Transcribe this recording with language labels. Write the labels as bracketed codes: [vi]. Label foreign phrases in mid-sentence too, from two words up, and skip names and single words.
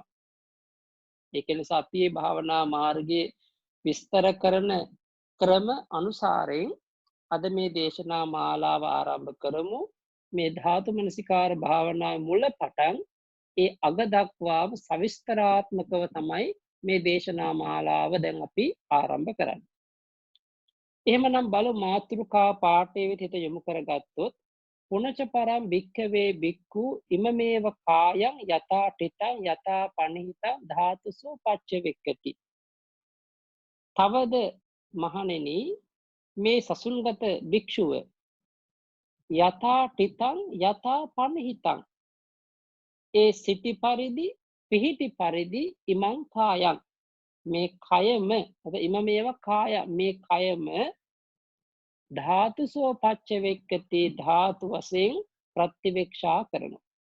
[si] ඒක නිසා අපි මේ භාවනා මාර්ගයේ විස්තර කරන ක්‍රම අනුසාරයෙන් අද මේ දේශනා මාලාව ආරම්භ කරමු. මේ ධාතු මනසිකාර භාවනාවේ මුල පටන් ඒ අග දක්වාම සවිස්තරාත්මකව තමයි මේ දේශනා මාලාව දැන් අපි ආරම්භ කරන්නේ. එහෙමනම් බලමු මාතෘකා පාඨයේ විදිහට යොමු කරගත්තොත් [pi] පුනච පරම් භික්ඛවේ භික්ඛු ඉමමේව කායං යතා ඨිතං යතා පනිහිතං ධාතුසෝ පච්චවෙක්කති. [si] තවද මහණෙනි, මේ සසුන්ගත භික්ෂුව [pi] යතා ඨිතං යතා පනිහිතං, [si] ඒ සිටි පරිදි පිහිටි පරිදි [pi] ඉමං කායං, [si] මේ කයම [pi] ඉමමේව කාය, [si] මේ කයම [pi] ධාතුසෝ පච්චවෙක්කති, [si] ධාතු වශයෙන් ප්‍රතිවේක්ෂා කරනවා.